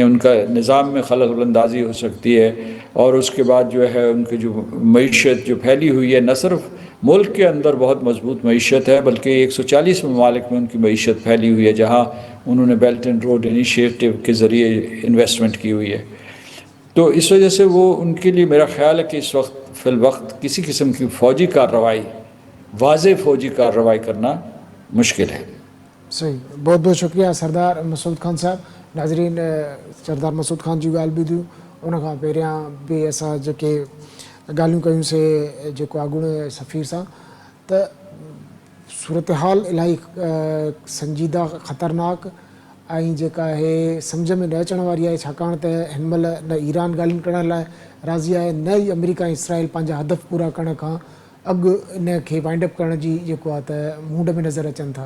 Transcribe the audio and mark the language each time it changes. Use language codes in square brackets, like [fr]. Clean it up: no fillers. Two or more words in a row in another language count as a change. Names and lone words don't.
[ur] ان کا نظام میں خلل اندازی ہو سکتی ہے، اور اس کے بعد جو ہے ان کی جو معیشت جو پھیلی ہوئی ہے، نہ صرف ملک کے اندر بہت مضبوط معیشت ہے، بلکہ 140 ممالک میں ان کی معیشت پھیلی ہوئی ہے، جہاں انہوں نے بیلٹ اینڈ روڈ انیشیٹو کے ذریعے انویسٹمنٹ کی ہوئی ہے. تو اس وجہ سے وہ ان کے لیے میرا خیال ہے کہ اس وقت فی الوقت کسی قسم کی فوجی کارروائی، واضح فوجی کارروائی کرنا مشکل ہے. صحیح. بہت بہت شکریہ سردار مسعود خان صاحب. [sd] ناظرین، سردار مسعود خان جی ॻाल्हि ॿुधियूं. उन खां पहिरियां बि असां जेके ॻाल्हियूं कयूं से जेको आॻूणे सफ़ीर सां, त सूरत हाल इलाही संजीदा ख़तरनाक ऐं जेका आहे सम्झ में न अचण वारी आहे, छाकाणि त हिन महिल न ईरान ॻाल्हियुनि करण लाइ राज़ी आहे, न ई अमेरिका ऐं इसराइल पंहिंजा हदफ़ पूरा करण खां अॻु इन खे [en] wind up [sd] करण जी जेको आहे त मुंड में नज़र अचनि था।